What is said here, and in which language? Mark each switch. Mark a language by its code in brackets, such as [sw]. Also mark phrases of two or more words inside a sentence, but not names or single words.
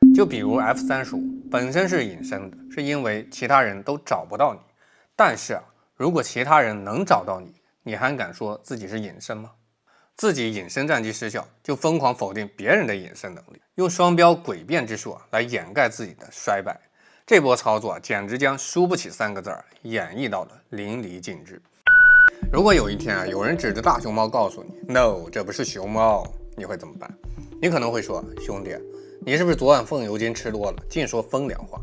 [zh] 就比如 F-35本身是隐身的，是因为其他人都找不到你。但是如果其他人能找到你，你还敢说自己是隐身吗？自己隐身战机失效，就疯狂否定別人的隱身能力，用双標詭辯之術來掩蓋自己的衰敗。這波操作簡直將輸不起3個字演繹到了淋漓盡致。如果有一天有人指着大熊貓告訴你 No， 這不是熊貓，你會怎麼辦？你可能會說，兄弟，你是不是昨晚風油精吃多了，盡說風涼話？